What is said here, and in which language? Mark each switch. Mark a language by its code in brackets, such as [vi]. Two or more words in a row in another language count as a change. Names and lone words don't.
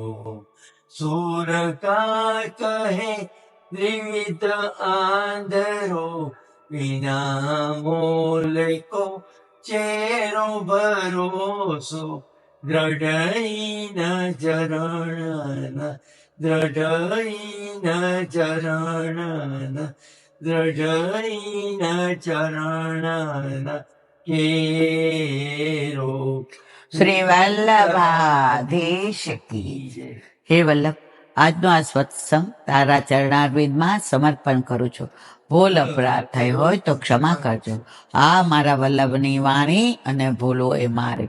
[bra] सूर का कहे द्विविध आंधरो, बिना मोल को चेरो भरोसो, दृढ़ चरण, दृढ़ चरण, दृढ़ चरण केरो. [gu] શ્રી વલ્લભાધીશ કી જય. હે વલ્લભ, આજનો આ સત્સંગ તારા ચરણારવિંદમાં સમર્પણ કરું છું. ભૂલ અપરાધ થઈ હોય તો ક્ષમા કરજો. આ મારા વલ્લભની વાણી અને ભૂલો એ મારી.